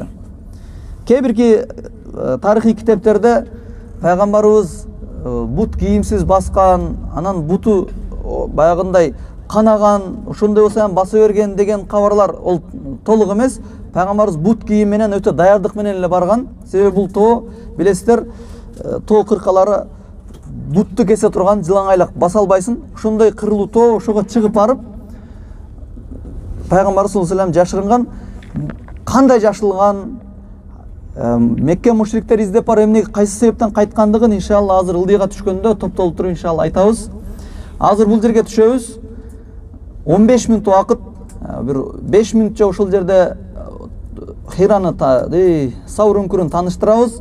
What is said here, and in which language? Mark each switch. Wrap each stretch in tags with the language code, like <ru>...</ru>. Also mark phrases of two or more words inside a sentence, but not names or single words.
<ky>Кээ бирки тарыхый китептерде пайгамбарыбыз бут кийимсиз баскан, анан буту баягындай канаган, ошондой болсо ham баса берген деген кабарлар ол толук эмес. Пайгамбарыбыз бут кийим менен өтө даярдык менен эле барган. Себеби бул тоо, билесиздер, тоо кыркалары бутту кесе турган, жылаңайлак баса албайсың. Ошондой кырылуу тоо, ошого чыгып барып Пайгамбарыбыз</ky> <ar>صلى الله عليه وسلم</ar> <ky>жашырынган. Кандай жашырылган, Мекке мушриктер издеп бар эмне кайсы себептен кайткандыгын иншалла азыр ылдыйга түшкөндө топтолуп туруп иншалла айтабыз. Азыр бул жерге түшөбүз. 15 мүнөт убакыт, бир 5 мүнөтчө ошол жерде Хираны, Саур үңкүрүн тааныштырабыз.</ky>